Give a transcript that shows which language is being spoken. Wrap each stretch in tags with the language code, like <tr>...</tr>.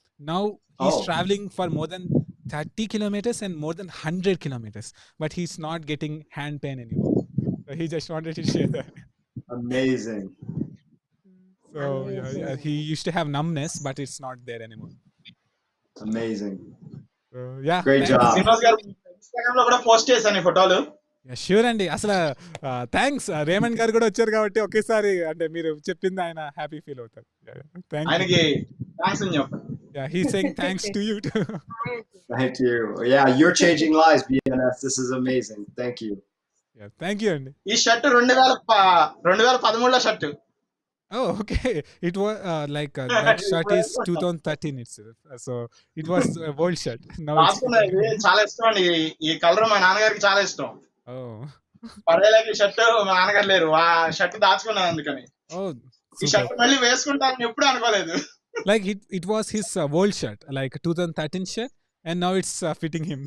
<en>Now he's traveling for more than 30 kilometers and more than 100 kilometers, but he's not getting hand pain anymore. So he just wanted to share that. Amazing. So yeah, he used to have numbness, but it's not there anymore. Amazing. So yeah, Great job.</en> <te>Srinivas గారు Instagram లో కూడా post చేశాను ఈ ఫోటోలు. Sure అండి. అసలు thanks, Raymond గారు కూడా వచ్చారు కాబట్టి ఒకేసారి అంటే మీరు చెప్పింది ఆయన హ్యాపీ ఫీల్ అవుతారు. ఆయనకి థ్యాంక్స్ అని చెప్పండి.</te> <en>Yeah, he's saying thanks to you too. Thank you. Yeah, you're changing lives, BNS. This is amazing. Thank you. Yeah, thank you అండి.</en> <te>ఈ shirt 2013లో shirt.</te> <en>Oh, okay. It was that shirt is 2013 itself. So it was a old shirt. Now it's</en> <te>చాలా ఇష్టం అండి ఈ colour, మా నాన్నగారికి చాలా ఇష్టం. oh. పడేలాకి షర్ట్ మా నాన్నగారు లేరు, ఆ షర్ట్ దాచుకున్నాను అందుకని. Oh, ఈ షర్ట్ మళ్ళీ వేసుకుంటానని ఎప్పుడు అనుకోలేదు.</te> <en>like it was his old shirt, like 2013 shirt, and now it's fitting him.</en>